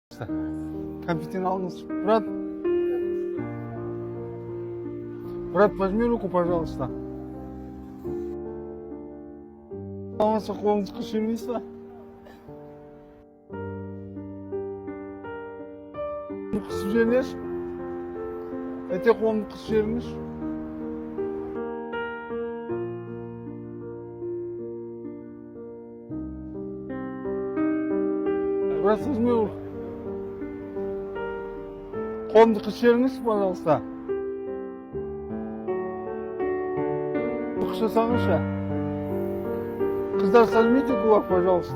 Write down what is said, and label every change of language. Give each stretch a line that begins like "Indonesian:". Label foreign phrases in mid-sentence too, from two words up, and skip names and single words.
Kazakh: Конфетин алыңыз.
Russian: Брат, возьми руку, пожалуйста.
Kazakh: Алмаса қолыңызды қыш бермейсіз ба? Қысып жіберіңізші. Әте қолымды қысып жіберіңізші.
Russian: Брат, возьми руку.
Kazakh: Қолымды қысып жіберіңізші,
Russian: пожалуйста.
Kazakh: Қыш жасаңызшы. Қыздар,
Russian: сожмите кулак, пожалуйста.